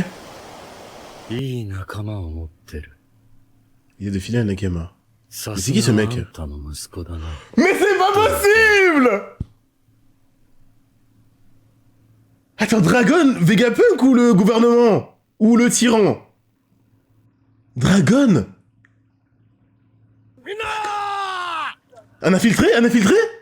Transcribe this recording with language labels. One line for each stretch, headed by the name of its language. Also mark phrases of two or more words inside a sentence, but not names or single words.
Japanese: いい仲間を持ってる。
French: Il est défilé à Nakama. さ Mais c'est qui ce mec?
Japanese: あんたの息子だな。
French: Mais c'est pas possible! Attends, Dragon, Vegapunk ou le gouvernement? Ou le tyran? Dragon? Un infiltré? Un infiltré?